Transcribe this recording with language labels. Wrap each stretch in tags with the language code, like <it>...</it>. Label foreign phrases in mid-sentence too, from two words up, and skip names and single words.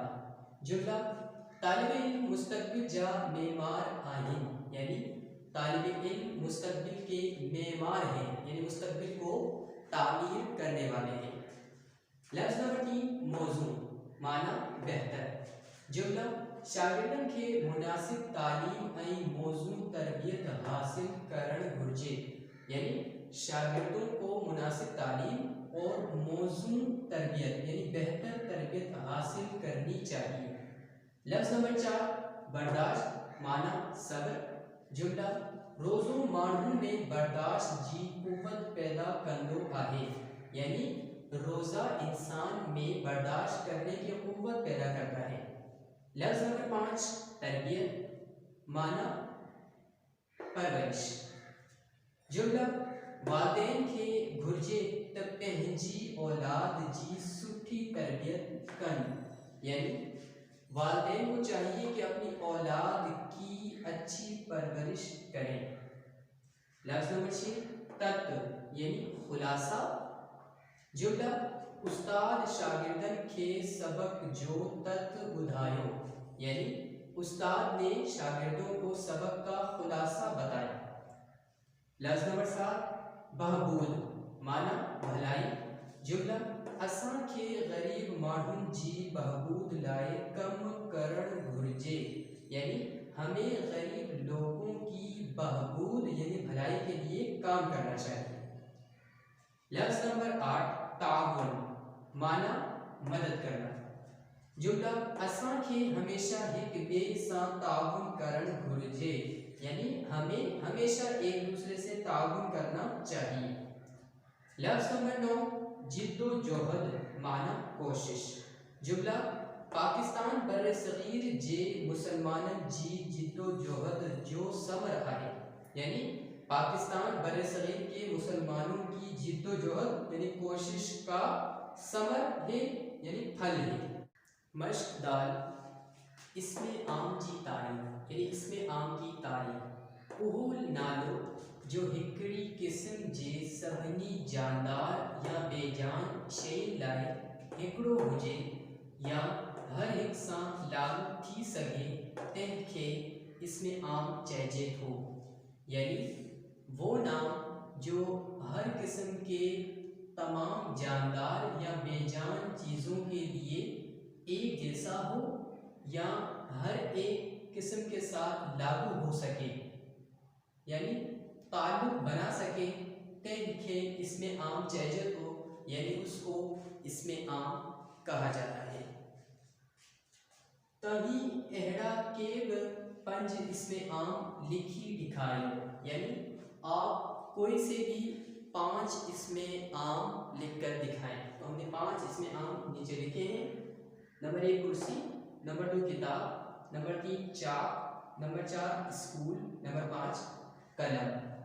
<sd>जुमला तालिब इल्म मुस्तकबिल जा मेमार आहिन।</sd> <hi>यानी तालिब इल्म मुस्तकबिल के मेमार हैं, यानी मुस्तकबिल को तामीर करने वाले हैं।</hi> <sd>लफ्ज़ नंबर 3 मौजू माना बेहतर। जुमला शागिर्दन के मुनासिब तालीम ऐं मौजू तरबियत हासिल करण घुर्जे।</sd> <hi>यानी शागिर्दों को मुनासिब तालीम और मौजू तरबियत यानी बेहतर तरबियत हासिल करनी चाहिए।</hi> <sd>लफ्ज़ नंबर 4 बर्दाश्त माना सब्र। जुमला रोज़ो माण्हू में बर्दाश्त जी कुव्वत पैदा कंदो आहे।</sd> <hi>यानी रोज़ा इंसान में बर्दाश्त करने की कुव्वत पैदा करता है।</hi> <sd>लफ्ज़ नंबर 5 तरबियत माना परवरिश। जुमला वालिदैन के घुर्जे त पंहिंजी औलाद जी सुठी तरबियत कन।</sd> <hi>यानी वालिदैन को चाहिए कि अपनी औलाद की अच्छी परवरिश करें।</hi> <sd>लफ्ज़ नंबर 6 तत्व यानी खुलासा। जुमला उस्ताद शागिर्दन के सबक जो तत्व बुधायो।</sd> <hi>यानी उस्ताद ने शागिर्दों को सबक का खुलासा बताया।</hi> <sd>लफ्ज़ नंबर 7 बहबूद माना भलाई। जुमला असां के गरीब माण्हुन जी बहबूद लाए कम करण घुर्जे।</sd> <hi>यानी हमें गरीब लोगों की बहबूद यानी भलाई के लिए काम करना चाहिए।</hi> <sd>लफ्ज़ नंबर 8 ताउन माना मदद करना। जुमला असां के हमेशा एक ॿिए सां ताउन करण घुर्जे।</sd> <hi>यानी हमें हमेशा एक दूसरे से ताउन करना चाहिए।</hi> <sd>लफ्ज़ नंबर 9 जिद्दोजहद माना कोशिश। जुमला पाकिस्तान बर सगीर जे मुसलमानन जी जिद्दोजहद जो समर आहे।</sd> <hi>यानी पाकिस्तान बर सगीर के मुसलमानों की जिद्दोजहद यानी कोशिश का समर है यानी फल है।</hi> <sd>मश्क दाल इसमें आम जी तारीफ</sd> <hi>यानी इसमें आम की तारीफ।</hi> <sd>उहूल नालो जो हिकड़ी किस्म जे सभिनी जानदार या बेजान शयुनि लाइ हिकिड़ो हुजे या हर हिक सां लागू थी सघे तंहिंखे इसमें आम चइजे थो।</sd> <hi>यानी वो नाम जो हर किस्म के तमाम जानदार या बेजान चीज़ों के लिए एक जैसा हो या हर एक किस्म के साथ लागू हो सके यानी ताल्लुक बना सके</hi> <sd>तंहिंखे इसमें आम चइजे थो।</sd> <hi>यानी उसको इसमें आम कहा जाता है।</hi> <sd>तभी अहिड़ा के बि पंज इसमें आम लिखी दिखाइयो।</sd> <hi>यानी आप कोई से भी 5 इसमें आम लिखकर दिखाएं। तो हमने 5 इसमें आम नीचे लिखे हैं। नंबर 1 कुर्सी, नंबर 2 किताब, नंबर 3 चाक, नंबर 4 स्कूल, नंबर 5 कलम।</hi>